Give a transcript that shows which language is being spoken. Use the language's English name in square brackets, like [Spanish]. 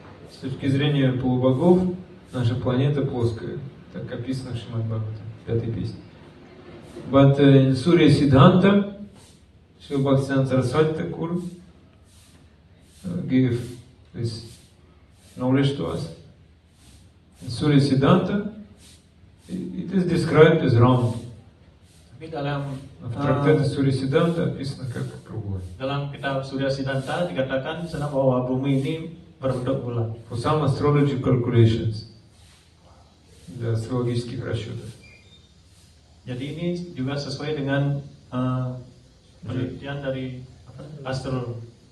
[Russian] С точки зрения полубогов, наша планета плоская, так описано в Шримад Бхагаватам, 5-й песне. [English] But in Surya Siddhanta, Srila Bhaktivinoda Saraswati Thakur gave this knowledge to us. In Surya Siddhanta, it is described as round. [Indonesian] Tapi dalam [Russian] В трактате Сурья Сиддханта описано как круглое. [Indonesian] dalam kitab Surya Siddhanta dikatakan di sana bahwa bumi ini berbentuk bulat. [English] For some astrology calculations, [Russian] для астрологических расчетов. [Indonesian] Jadi ini juga sesuai dengan penelitian dari astrologi.